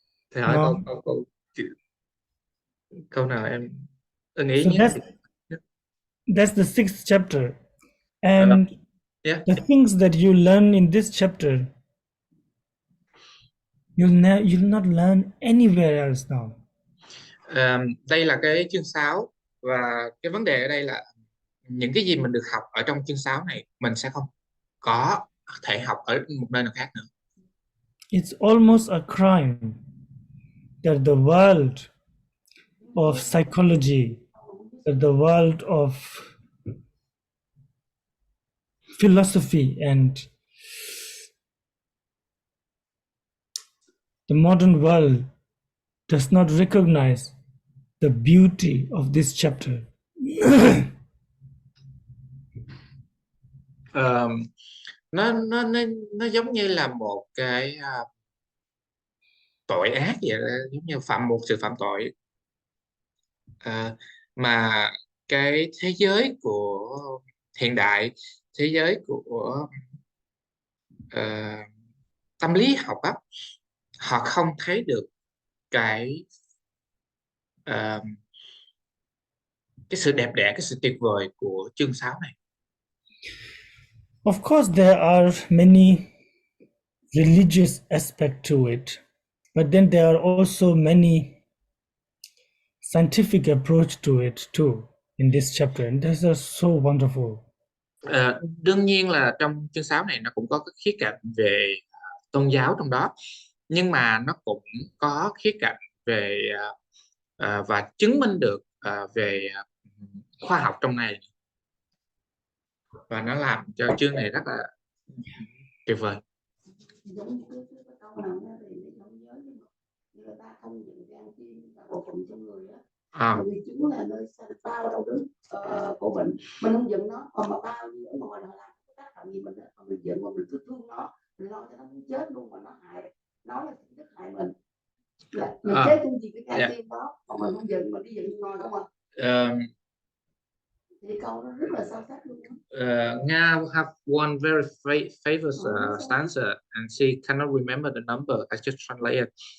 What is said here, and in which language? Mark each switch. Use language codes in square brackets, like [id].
[vi] Thầy hỏi câu nào em nghĩ [en] So [vi] nhất? [en] that's the 6th chapter. And Yeah. the things that you learn in this chapter, you'll not learn anywhere else now. [vi] Đây là cái chương 6 và cái vấn đề ở đây là những cái gì mình được học ở trong chương 6 này mình sẽ không có thể học ở một nơi nào khác nữa. [en] It's almost a crime that the world of psychology, that the world of philosophy and the modern world does not recognize the beauty of this chapter. [vi] Nó giống như là một cái tội ác vậy đó, giống như một sự phạm tội mà cái thế giới của hiện đại, thế giới của tâm lý học á, họ không thấy được cái sự đẹp đẽ, cái sự tuyệt vời của chương 6 này. [en] Of course, there are many religious aspects to it, but then there are also many scientific approach to it too in this chapter, and these are so wonderful. [vi] Đương nhiên là trong chương 6 này nó cũng có cái khía cạnh về tôn giáo trong đó, nhưng mà nó cũng có khía cạnh về và chứng minh được về khoa học trong này, và nó làm cho chương này rất là tuyệt vời. Giống cái câu nào đó thì không nhớ, nhưng mà người ta không nhận ra cái bộ phận trong người á, vì chúng là nơi bao đâu đứng của bệnh, mình không giận nó, còn mà bao nhiêu ở ngoài họ làm cái tác động gì mình đó, còn mình giận mà mình cứ thương nó, mình lo cho nó muốn chết luôn, mà nó hại, nó là chính thức hại mình, là chết chung gì cái trái tim đó, còn mình không giận, mình đi giận ngồi không à. Thì câu nó rất là sâu sắc luôn. [en] Nga have one very famous stanza, and she cannot remember the number. I just translate it.